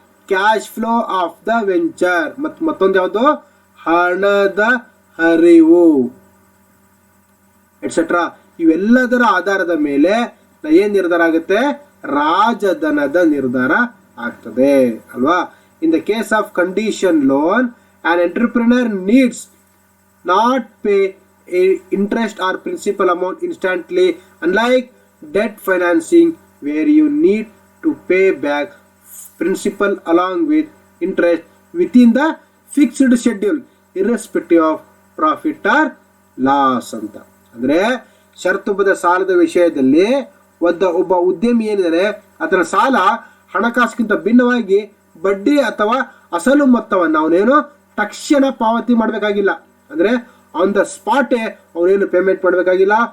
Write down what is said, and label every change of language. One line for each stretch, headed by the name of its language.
English: Cash flow of the venture.
Kannada: ಮತ್ತೊಂದು ಯಾವುದು, ಹಣದ ಹರಿವು
English: Etcetera.
Kannada: ಇವೆಲ್ಲದರ ಆಧಾರದ ಮೇಲೆ ಏನ್ ನಿರ್ಧಾರ ಆಗುತ್ತೆ, ರಾಜಧನದ ನಿರ್ಧಾರ ಆಗ್ತದೆ ಅಲ್ವಾ. In the case of condition loan,
English: an entrepreneur needs not pay interest or principal amount instantly, unlike debt financing where you need to pay back principal along with interest within the fixed schedule irrespective of profit or loss ಅಂತ.
Kannada: ಅಂದ್ರೆ ಷರತ್ತುಬದ್ಧ ಸಾಲದ ವಿಷಯದಲ್ಲಿ ಒಬ್ಬ ಉದ್ಯಮಿ ಏನಿದ್ದಾರೆ, ಅದರ ಸಾಲ ಹಣಕಾಸಿಗಿಂತ ಭಿನ್ನವಾಗಿ ಬಡ್ಡಿ ಅಥವಾ ಅಸಲು ಮೊತ್ತವನ್ನು ಅವನೇನು ತಕ್ಷಣ ಪಾವತಿ ಮಾಡಬೇಕಾಗಿಲ್ಲ. ಅಂದ್ರೆ
English: on the ಸ್ಪಾಟೇ
Kannada: ಅವನೇನು ಪೇಮೆಂಟ್ ಮಾಡಬೇಕಾಗಿಲ್ಲ.